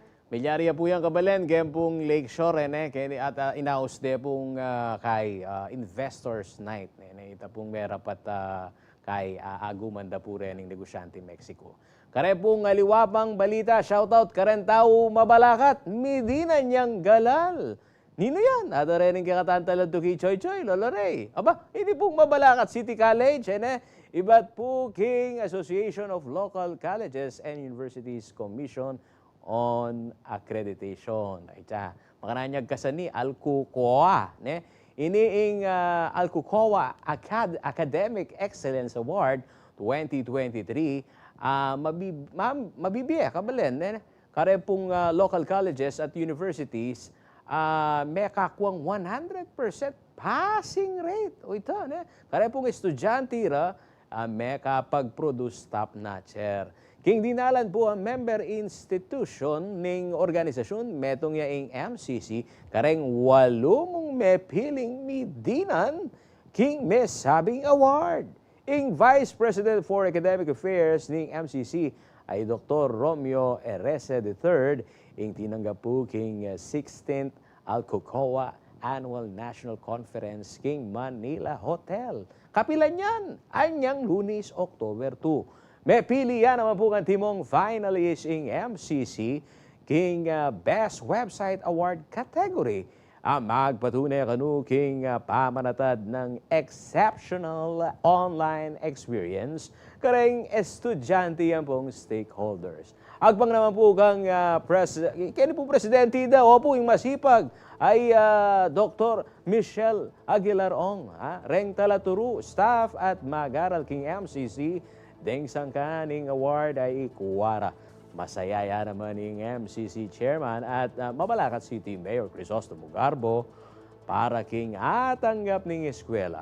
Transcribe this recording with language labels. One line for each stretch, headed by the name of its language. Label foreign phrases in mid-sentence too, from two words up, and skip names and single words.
Pampanga: Milyariya po yan kabalen, kaya pong Lakeshore, at inaus de pong kay Investors Night. Ita pong merapat kay aguman da po rin ng negosyante Mexico. Kare pong aliwapang balita, shoutout karen tao mabalakat, Medina niyang galal. Nino yan? Ato rin ng kakatantalan to kay Choy Choy, Lolo Ray. Aba, hindi pong mabalakat City College, iba't po King Association of Local Colleges and Universities Commission on Accreditation. Ita, makananyag kasani, Alcucoa. Iniing Alcucoa Academic Excellence Award 2023, mabibiya kabalen. Kare pong local colleges at universities, may kakuang 100% passing rate. O ito, kare pong estudyante may kapag-produce top-notcher. King dinalan po ang member institution ng organisasyon metong yaing MCC kareng 8 may piling Medinan King may sabing award. Ing Vice President for Academic Affairs ng MCC ay Dr. Romeo Erese III, ing tinanggap po king 16th Alcocoa Annual National Conference king Manila Hotel. Kapilan yan, anyang Lunes, October 2. May pili yan naman po ang timong finalist ing MCC king Best Website Award category. Magpatunay kanu king pamanatad ng exceptional online experience kareng estudyante yan pong stakeholders. Agbang naman po kang presidente daw, opo yung masipag ay Dr. Michelle Aguilar Ong, reng talaturu, staff at mag-aral king MCC, deng sangkaning award ay ikuwara. Masayaya naman ng MCC Chairman at Mabalacat City Mayor Crisostomo Garbo para king atanggap ng eskwela.